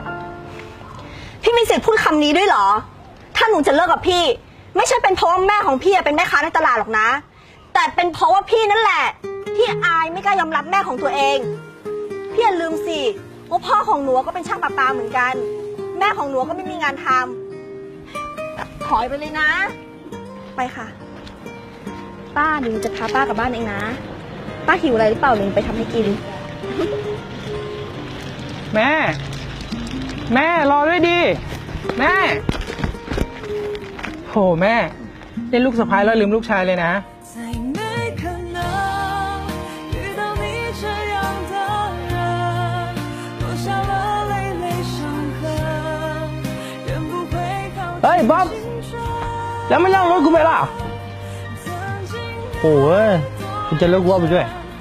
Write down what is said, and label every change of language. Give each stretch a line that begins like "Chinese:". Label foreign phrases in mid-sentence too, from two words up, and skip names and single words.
Thai: พี่มีสิทธิ์พูดคำนี้ด้วยเหรอ ถ้าหนูจะเลิกกับพี่ ไม่ใช่เป็นเพราะว่าแม่ของพี่เป็นแม่ค้าในตลาดหรอกนะ แต่เป็นเพราะว่าพี่นั่นแหละ ที่อายไม่กล้ายอมรับแม่ของตัวเอง พี่อย่าลืมสิว่าพ่อของหนูก็เป็นช่างประปาเหมือนกัน แม่ของหนูก็ไม่มีงานทำถอยไปเลยนะ ไปค่ะ ป้าลิงจะพาป้ากลับบ้านเองนะ ป้าหิวอะไรหรือเปล่าลิงไปทำให้กิน แม่ แม่รอด้วยดิ แม่โหแม่เล่นลูกสะพ้ายแล้วลืมลูกชายเลยนะ
Chinese: 再没可能遇到你这样的人，落下了累累伤痕，人不会靠
Thai: เฮ้ยบ๊อบ
Chinese: 青春。
Thai: แล้วไม่นั่งรถกูไปล่ะ
Chinese: 曾经
Thai: โอ้ยกูจะเลิกว่าไปด้วย